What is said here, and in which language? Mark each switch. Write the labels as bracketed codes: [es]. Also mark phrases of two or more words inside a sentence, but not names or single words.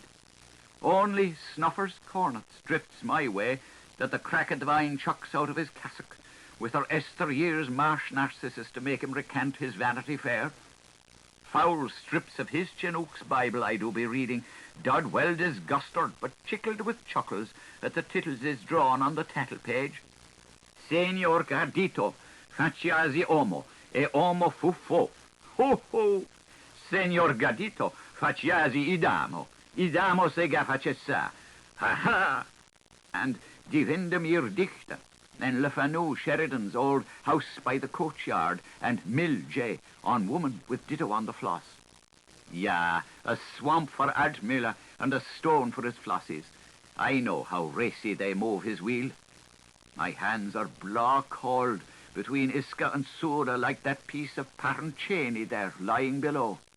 [en] Only Snuffer's cornets drifts my way that the cracked vine chucks out of his cassock, with her Esther Year's marsh narcissus to make him recant his Vanity Fair. Foul strips of his Chinook's Bible I do be reading, dod well disgusted, but chickled with chuckles at the tittles is drawn on the tattle page. [it] Senor Gardito, faciasi homo, e homo fuffo. Ho ho! Senor Gardito, faciasi idamo, idamo sega facessa. Ha ha! [en] And [de] Die Windemere Dichter, [en] and Le Fanu Sheridan's old House by the Coachyard, and Mill J on Woman with ditto on the floss. Yeah, a swamp for Ardmiller and a stone for his flossies. I know how racy they move his wheel. My hands are blaw cold between Iska and Soda, like that piece of Parent Cheney there lying below.